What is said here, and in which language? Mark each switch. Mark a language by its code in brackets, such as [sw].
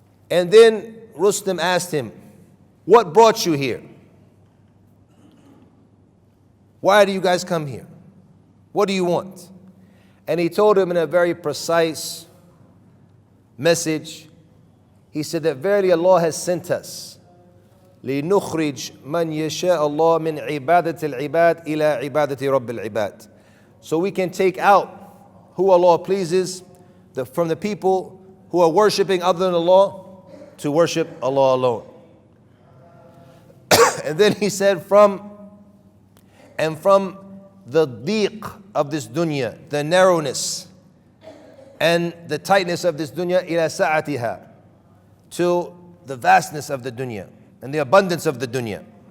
[en] And then Rustum asked him, "What brought you here? Why do you guys come here? What do you want?" And he told him in a very precise message. [ar] He said that verily Allah has sent us لِنُخْرِجْ مَنْ يَشَاءَ اللَّهُ مِنْ عِبَادَةِ الْعِبَادِ إِلَىٰ عِبَادَةِ رَبِّ الْعِبَادِ. [en] So we can take out who Allah pleases from the people who are worshipping other than Allah to worship Allah alone. And then he said from the diq of this dunya, the narrowness and the tightness of this dunya, ila sa'atiha, to the vastness of the dunya and the abundance of the dunya.